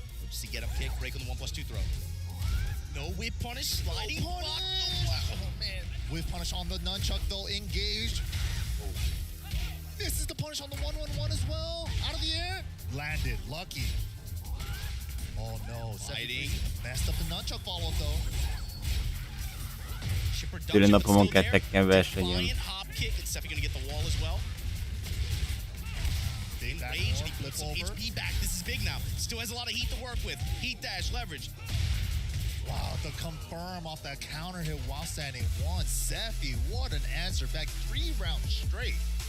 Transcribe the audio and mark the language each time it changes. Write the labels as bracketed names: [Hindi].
[English] Just to get up kick, break on the 1+2 throw. No whip punish, sliding block. Oh, man. Whip punish on the nunchuck, though, engaged. This is the punish on the 1-1-1 as well. Out of the air. Landed. Lucky. Oh, no. Sliding. Messed up the nunchuck follow-up, though. [Hungarian] Szülőnapomon kell Tekken versenyen. [English] Hop kick. It's definitely going to get the wall as well. In rage, he flips some HP back. This is big now. Still has a lot of heat to work with. Heat dash, leverage. Wow, to confirm off that counter hit while standing 1. Sephi, what an answer back. 3 rounds straight.